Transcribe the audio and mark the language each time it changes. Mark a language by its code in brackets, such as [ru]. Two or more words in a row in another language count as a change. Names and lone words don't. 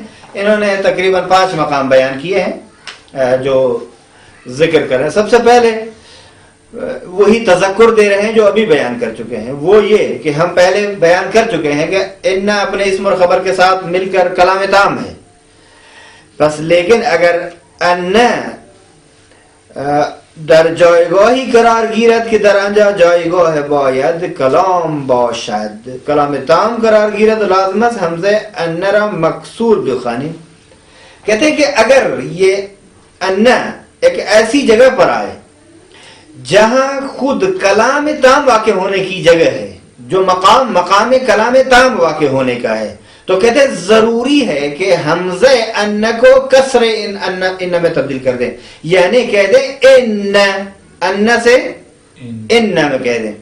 [ur] انہوں نے تقریباً 5 مقام بیان کیے ہیں جو ذکر کر رہے ہیں۔ سب سے پہلے وہی تذکر دے رہے ہیں جو ابھی بیان کر چکے ہیں، وہ یہ کہ ہم پہلے بیان کر چکے ہیں کہ ان اپنے اسم اور خبر کے ساتھ مل کر کلام تام ہے، بس لیکن [fa] اگر ان در جایگاهی قرار گیرد که در آنجا جایگاه باید کلام باشد، کلام تام قرار گیرد، لازم است حمزه ان را مکسور بخوانیم۔ [ur] کہتے ہیں کہ اگر یہ ان ایک ایسی جگہ پر آئے جہاں خود کلام تام واقع ہونے کی جگہ ہے، جو مقام کلام تام واقع ہونے کا ہے، تو کہتے ہیں ضروری ہے کہ حمزہ ان کو کسر ان میں تبدیل کر دیں، یعنی کہہ دیں ان سے ان میں کہہ دیں.